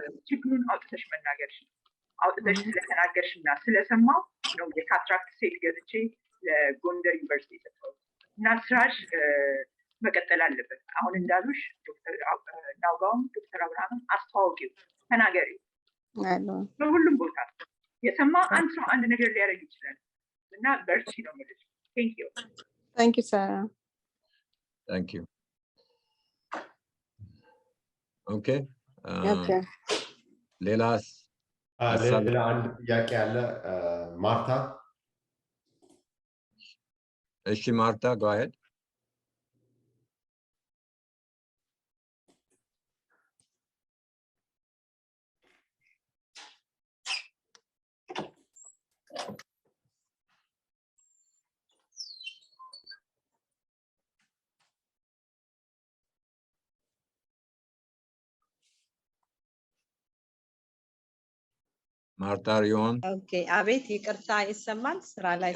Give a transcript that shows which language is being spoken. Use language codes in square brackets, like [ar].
[am] ችግሩን አውጥተሽ መናገርሽ አውጥተሽ ስለተናገርሽና ስለሰማው ነው የካትራክት ሴት ገዝቼ ለጎንደር ዩኒቨርሲቲ ሰጠሁት እና ስራሽ መቀጠል አለበት አሁን እንዳሉሽ ዶክተር ናውጋውም ዶክተር አብርሃም አስተዋውቂው ተናገሪው በሁሉም ቦታ የሰማ አንድ ሰው አንድ ነገር ሊያደርግ ይችላል እና በርቺ ነው ማለት [en] thank you Sarah thank you okay [am] ሌላስ ሌላ አንድ ጥያቄ አለ ማርታ [en] እሺ ማርታ go ahead Martha, are you on? [am] Okay, አቤት ይቅርታ ይሰማል ስራ ላይ